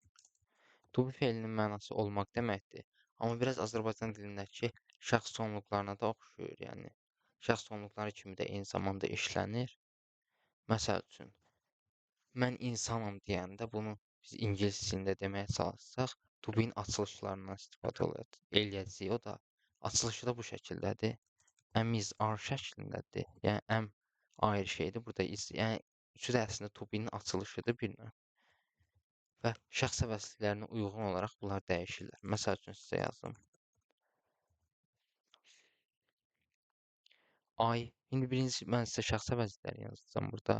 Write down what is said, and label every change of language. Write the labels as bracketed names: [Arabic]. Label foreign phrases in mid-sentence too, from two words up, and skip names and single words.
[English] To be [Azerbaijani] feilinin mənası olmaq deməkdir. Amma biraz Azərbaycan dilindəki şəxs sonluqlarına da oxşuyur. Yəni şəxs sonluqları kimi də eyni zamanda işlənir. Məsəl üçün, mən insanam deyəndə bunu biz ingilis dilində deməyə çalışsaq, [English] to be- [Azerbaijani] nin açılışlarından istifadə eləyəcəyik. O da açılışı da bu şəkildədir. [English] Am is are [Azerbaijani] şəklindədir. Yəni am ayrı şeydir. Burada is, yəni üçü də əslində [English] to be- [Azerbaijani] nin açılışıdır bir növ. Və şəxs əvəzliklərinə uyğun olaraq bunlar dəyişirlər. Məsəl üçün sizə yazdım. İndi birinci mən sizə şəxs əvəzlikləri yazacağım burada.